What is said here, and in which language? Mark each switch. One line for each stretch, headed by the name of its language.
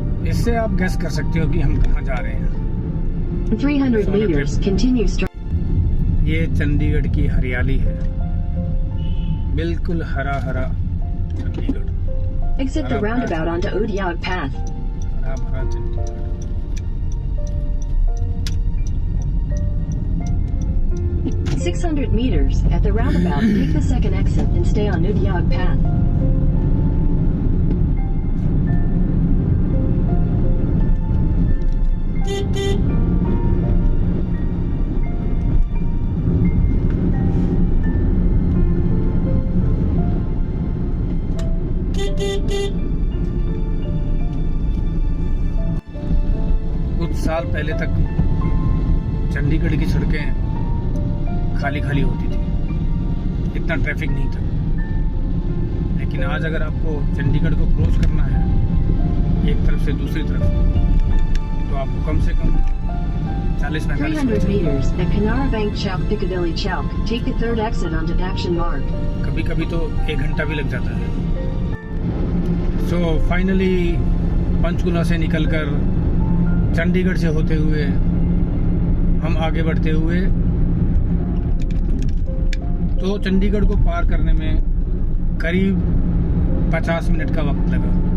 Hindi: इससे आप गैस कर सकते हो कि हम कहाँ जा रहे हैं।
English: 300 meters, continue straight.
Hindi: ये चंडीगढ़ की हरियाली है, बिल्कुल हरा हरा Chandigarh.
English: Exit the roundabout onto Udyog Path.
Hindi: हरा भरा Chandigarh.
English: 600 meters, at the roundabout, take the second exit and stay on Udyog Path.
Hindi: कुछ साल पहले तक चंडीगढ़ की सड़कें खाली खाली होती थी, इतना ट्रैफिक नहीं था। लेकिन आज अगर आपको चंडीगढ़ को क्रॉस करना है एक तरफ से दूसरी तरफ, तो आपको कम से कम 40-45 minute
English: 300 meters, at Canara Bank Chowk, Piccadilly Chowk, take the third exit onto Action Mark.
Hindi: कभी कभी तो 1 घंटा भी लग जाता है। सो फाइनली पंचकुला से निकलकर चंडीगढ़ से होते हुए हम आगे बढ़ते हुए, तो चंडीगढ़ को पार करने में करीब 50 मिनट का वक्त लगा।